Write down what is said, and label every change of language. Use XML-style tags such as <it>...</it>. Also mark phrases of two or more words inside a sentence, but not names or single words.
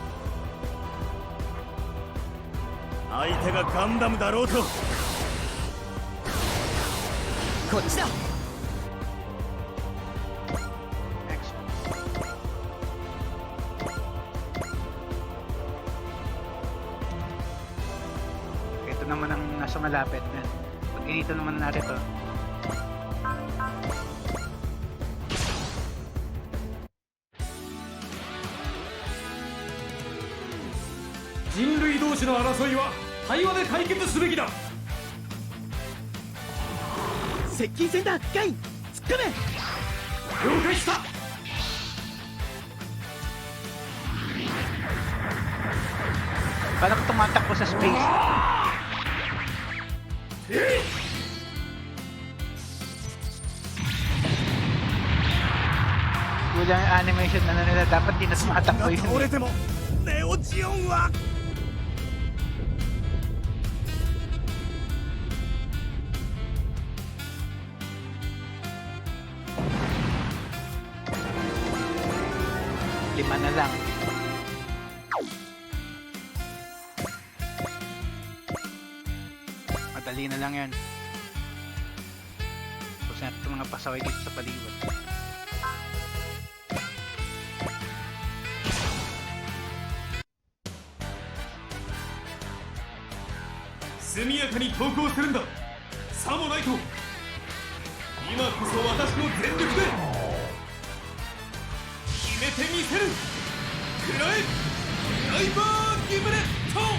<ja>相手がガンダムだろうと。こっちだ。</ja> <tl>Next. Ito naman ang nasa malapit na. Pag inito naman natin to.</tl> <ja>人類同士の争いは対話で解決すべきだ。接近戦だ。ガイン、突っ込め。了解した。</ja> <tl>Paano ko tumatakbo sa space? Kulang yung animation na nila. Dapat di na tumatakbo yun.</tl> <ja>倒れてもネオジオンは。</ja> <tl>Lima na lang. Madali na lang yan. Tapos natin itong mga pasaway dito sa paligid.</tl> <ja>速やかに投降するんだ。さもないと今こそ私の全力で決めてみせる。食らえライバーギムレット。</ja>